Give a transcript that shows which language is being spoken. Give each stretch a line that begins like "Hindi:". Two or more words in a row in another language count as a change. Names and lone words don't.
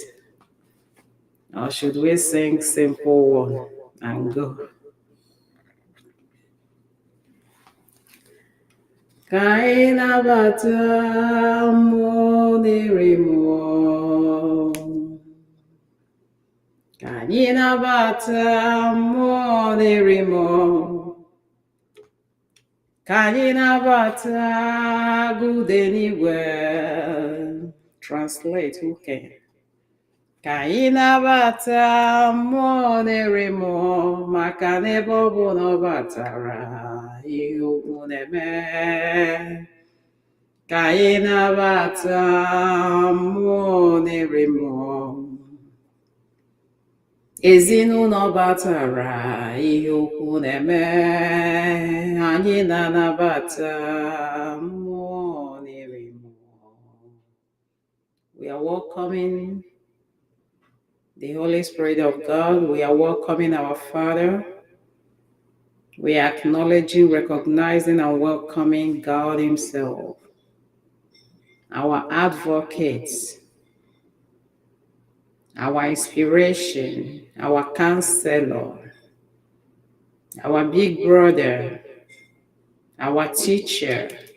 English: Or should we sing simple one and go?
Igbo: Ka anyị nabata mmụọ na-eri mmụọ. Ka anyị nabata mmụọ na-eri mmụọ. Ka anyị nabata agụde n'igwe.
English: Translate, who can?
Igbo: Ka anyị nabata mmụọ na-eri mmụọ, maka na ebe ọ bụ na ọ batara, ihe ukwu na-eme. Ka anyị nabata mmụọ na-eri mmụọ. Ezinụlọ batara, ihe ukwu na-eme. Anyị na-anabata mmụọ na-eri mmụọ.
English: We are welcoming the Holy Spirit of God. We are welcoming our Father. We are acknowledging, recognizing, and welcoming God Himself, our advocate, our inspiration, our counselor, our big brother, our teacher,